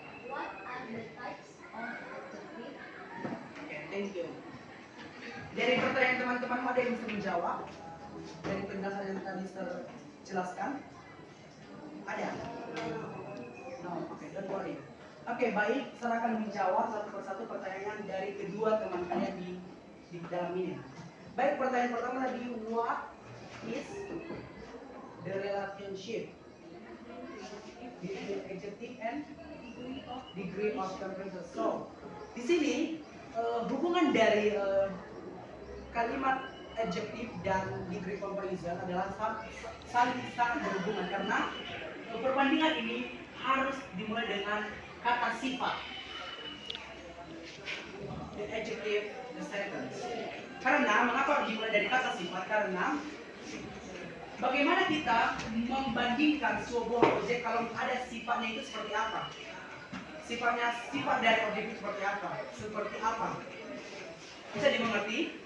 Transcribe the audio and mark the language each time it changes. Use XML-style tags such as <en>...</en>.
<en>What are the types of adjective? Okay, thank you.</en> <id>Dari pertanyaan teman-teman ada yang bisa menjawab? Dari penjelasan yang tadi jelaskan? Ada?</id> <en>No, okay, don't worry.</en> <id>Oke, baik, silakan menjawab satu persatu pertanyaan dari kedua teman kalian di dalam ini. Baik, pertanyaan pertama tadi,</id> <en>what is the relationship between adjective and degree of comparison?</en> <id>So, di sini hubungan dari kalimat adjective dan degree comparison adalah saling sangat berhubungan karena perbandingan ini harus dimulai dengan kata sifat.</id> <en>The adjective, the sentence.</en> <id>Karena mengapa dimulai dari kata sifat? Karena bagaimana kita membandingkan sebuah objek kalau ada sifatnya itu seperti apa? Sifat dari objek itu seperti apa? Seperti apa? Bisa dimengerti?</id>